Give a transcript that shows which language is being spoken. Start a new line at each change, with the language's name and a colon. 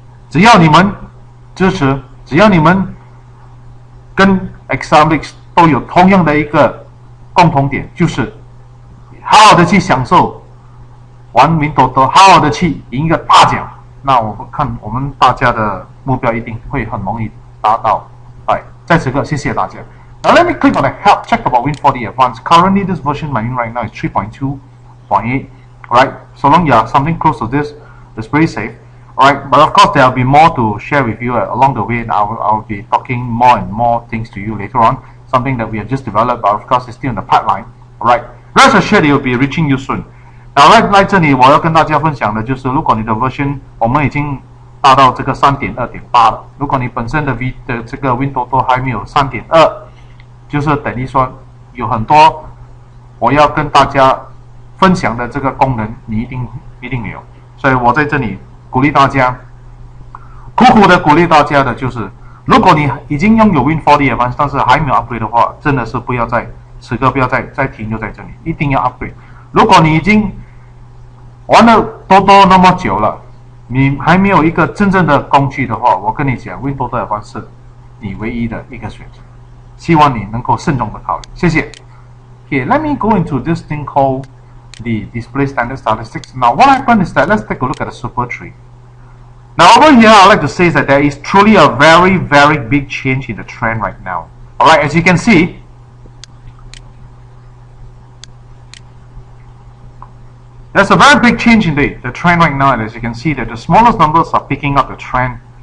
Chinese: 只要你们支持，只要你们跟 Examblix 都有同样的一个共同点，就是好好的去享受玩WinTOTO，好好的去赢一个大奖。那我看我们大家的目标一定会很容易达到。在此刻谢谢大家。
English: Now let me click on the help check about WinTOTO Advance. Currently this version I'm in right now is 3.2.8. Alright, so long you are something close to this, it's pretty safe. Alright, but of course there will be more to share with you along the way, and I'll be talking more and more things to you later on. Something that we have just developed, but of course it's still in the pipeline. Alright, rest assured it will be reaching you soon.
Chinese: Now 来这里我要跟大家分享的就是，如果你的 version 我们已经达到这个 3.2.8 了，如果你本身的这个 WinTOTO 还没有 3.2， 就是等于说有很多我要跟大家分享的这个功能你一定没有，所以我在这里鼓励大家，苦苦的鼓励大家的就是，如果你已经拥有 WinTOTO Advance 但是还没有 upgrade 的话，真的是不要此刻不要再停留在这里，一定要 upgrade。如果你已经玩了TOTO那么久了，你还没有一个真正的工具的话，我跟你讲 WinTOTO Advance 是你唯一的一个选择，希望你能够慎重的考虑，谢谢。
English: Okay, let me go into this thing called the display standard statistics. Now what happened is that let's take a look at the super tree. Now over here I'd like to say that there is truly a very big change in the trend right now. Alright, as you can see, there's a very big change in the trend right now, and as you can see that the smallest numbers are picking up the trend.